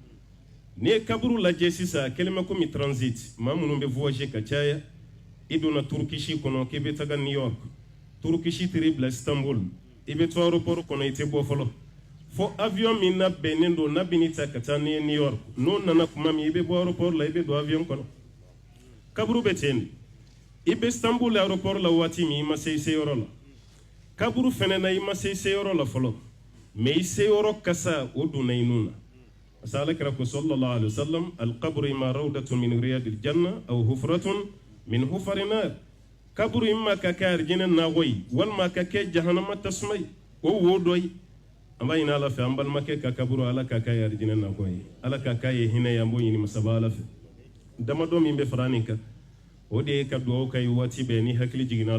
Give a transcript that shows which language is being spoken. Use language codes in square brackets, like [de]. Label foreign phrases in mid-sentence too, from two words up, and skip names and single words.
[bm] n'i ye kaburu lajɛ sisan a kɛlen bɛ komi transit maa minnu bɛ voyager ka caya i donna turukisi kɔnɔ k'i bɛ taga new york turukisi tiri bila istanbul i bɛ to aéroport kɔnɔ i tɛ bɔ fɔlɔ fo avion min labɛnnen don n'a bɛ n'i ta ka taa n'i ye new york n'o nana kuma min i bɛ bɔ aéroport la i bɛ don avion kɔnɔ kaburu bɛ ten de i bɛ istanbul aéroport la waati min i ma se i seyɔrɔ la kaburu fɛnɛ na i ma se i seyɔrɔ la fɔlɔ mais i seyɔrɔ kasa o donna i nun na [fr] parce que [bm] alakira ko [ar] صلى الله عليه وسلم القبر إما روضة من رياض الجنة أو حفرة من حفر النار [bm] kaburu imma ka kɛ arjinɛ nagɔ ye walima ka kɛ jahanama tasuma ye o wo dɔ ye an b'a ɲini ala fɛ an balimakɛ ka kaburu ala ka k'a ye arjinɛ nagɔ ye ala ka k'a ye hinɛ ye an b'o ɲini masaba ala fɛ damadɔ min bɛ fara nin kan o de ye ka dugawu ka ye waati bɛɛ ni hakili jiginna